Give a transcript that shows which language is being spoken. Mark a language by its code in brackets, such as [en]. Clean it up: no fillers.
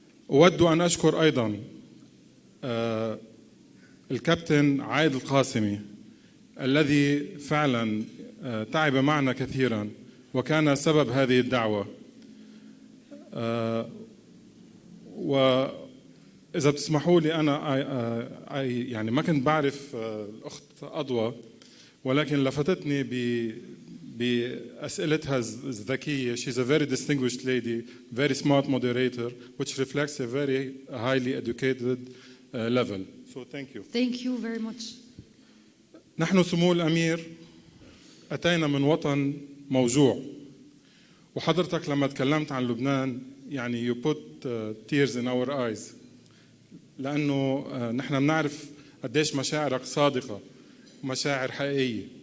[ar] أود أن أشكر أيضا الكابتن عايد القاسمي الذي فعلا تعب معنا كثيرا وكان سبب هذه الدعوة. وإذا بتسمحوا لي أنا يعني ما كنت بعرف الأخت أضوى، ولكن لفتتني بأسئلتها الذكية. [en] She's a very distinguished lady, very smart moderator, which reflects a very highly educated level. So thank you. Thank you very much. [ar] نحن سمو الأمير أتينا من وطن موجوع، وحضرتك لما تكلمت عن لبنان يعني [en] you put tears in our eyes، [ar] لأنه نحن بنعرف قديش مشاعرك صادقة ومشاعر حقيقية.